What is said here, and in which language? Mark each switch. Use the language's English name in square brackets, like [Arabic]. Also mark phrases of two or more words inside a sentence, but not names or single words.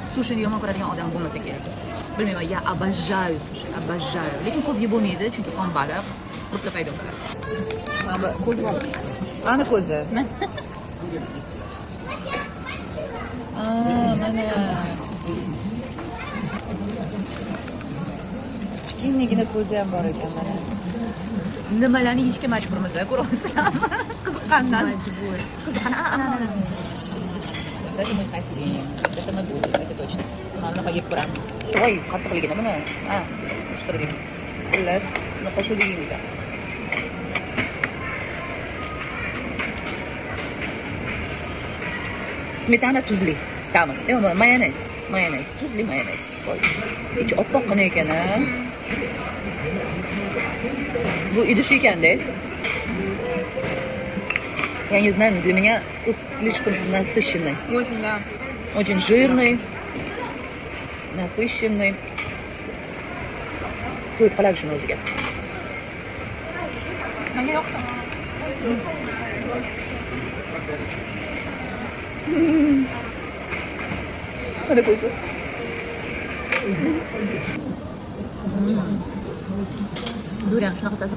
[Uzbek] Sushini yomon ko'radigan odam bo'lmasa kerak. Bilmayman, [Russian] я обожаю sushi, обожаю. [Uzbek] Lekin ko'p yeb bo'lmaydi, chunki qon baliq qurtda paydo bo'ladi. Mana bu ko'zi bor. Ana ko'zi. Mana. Kichkinagina ko'zi ham bor ekan mana. Nimalarni yeyishga majburmiz, ko'ryapsizlarmi? Qiziqqandan. Majbur. Qiziqqan. [Russian] Это мы хотим. Это мы будем, это точно. [Uzbek] Mana yeb ko'ramiz. Voy, qattiqligini buni. Ushtirdik. Xullas, buni qo'shib yeymiz. Smetana tuzli. Tamam. Mayonez. Tuzli mayonez. Voy. Ichi oppoqqina ekan, ha. Bu idish ekan-da. [Russian] Я не знаю, но для меня вкус слишком насыщенный. Очень, да. Очень жирный, насыщенный. [Uzbek] To'yib qoladi shuni o'ziga. Menga yoqdi. Mana ko'zi. Durian shunaqa sasiq.